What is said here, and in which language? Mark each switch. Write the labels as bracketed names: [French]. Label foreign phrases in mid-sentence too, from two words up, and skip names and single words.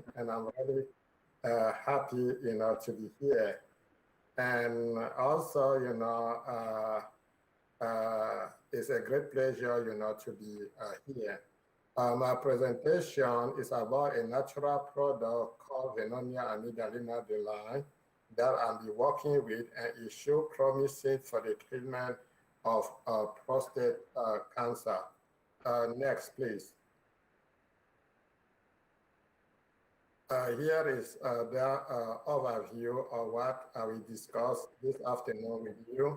[English] And I'm really happy, to be here. And also, it's a great pleasure, to be here. My presentation is about a natural product called Venonia amygdalina deline that I'll be working with, and it should promising for the treatment of prostate cancer. Next, please. Here is the overview of what we discussed this afternoon with you.